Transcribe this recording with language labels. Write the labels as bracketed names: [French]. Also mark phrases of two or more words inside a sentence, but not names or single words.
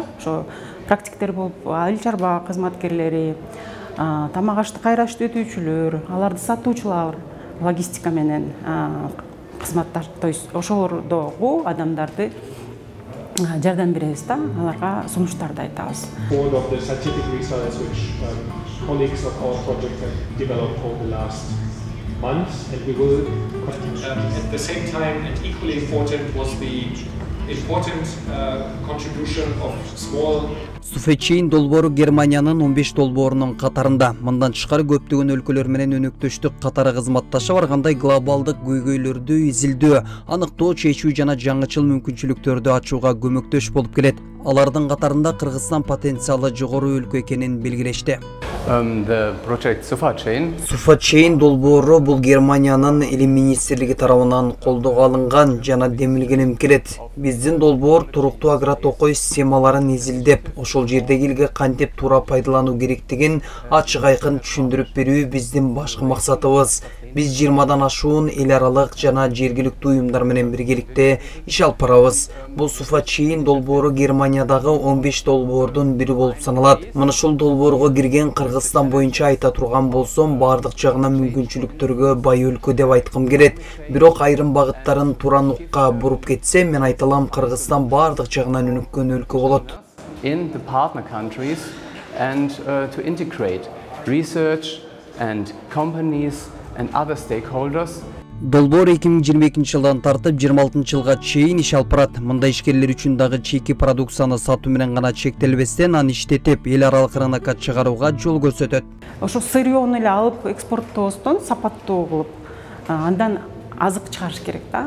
[Kyrgyz] Ошо практиктер болуп айыл чарба кызматкерлери, тамак ашты кайра иштетүүчүлөр, аларды сатуучулар, логистика менен кызматташ, [Russian] то есть [Kyrgyz] ошолордогу адамдарды жардам беребиз да, аларга сунуштарды айтабыз. [English] All of the scientific research which colleagues of our project have developed over the last months, and we will at the same time, and equally important, was the important contribution of small. [Kyrgyz] Суфечейн долбоору Германиянын 15 долбоорунун катарында. Мындан тышкары көптөгөн өлкөлөр менен өнөктөштүк катары кызматташа баргандай глобалдык көйгөйлөрдү изилдөө, аныктоо, чечүү жана жаңычыл мүмкүнчүлүктөрдү ачууга көмөктөш болуп келет. Алардын катарында Кыргызстан потенциалы жогору өлкө экенин белгилешти. [English] The project [Kyrgyz] Суфачейн долбоору бул Германиянын илим министрлиги тарабынан колдоого алынган жана демилген келет. Биздин долбоор туруктуу агротокой системаларын изилдеп, ошол жердеги элге кантип туура пайдалануу керектигин ачык айкын түшүндүрүп берүү биздин башкы максатыбыз. Биз 20дан ашуун эл аралык жана жергиликтүү уюмдар менен биргеликте иш алып барабыз. Бул Суфачейн долбоору Германиядагы 15 долбоордун бири болуп саналат. Мына ушул долбоорго кирген Кыргызстан боюнча айта турган болсом, бардык жагынан мүмкүнчүлүктөргө бай өлкө деп айткым келет. Бирок айрым багыттарын туура нукка буруп кетсе, мен айталам, Кыргызстан бардык жагынан өнүккөн өлкө болот. [English] in the partner countries and to integrate research and companies and other stakeholders. [Kyrgyz] Долбоор 2022 жылдан тартып 26 жылга чейин иш алып барат. Мындай ишкерлер үчүн дагы чейки продукцияны сатуу менен гана чектелбестен, аны иштетип, эл аралык рынокко чыгарууга жол көрсөтөт. Ошо сырьёну эле алып экспорттобостон сапаттуу кылып, андан азык чыгарыш керек да.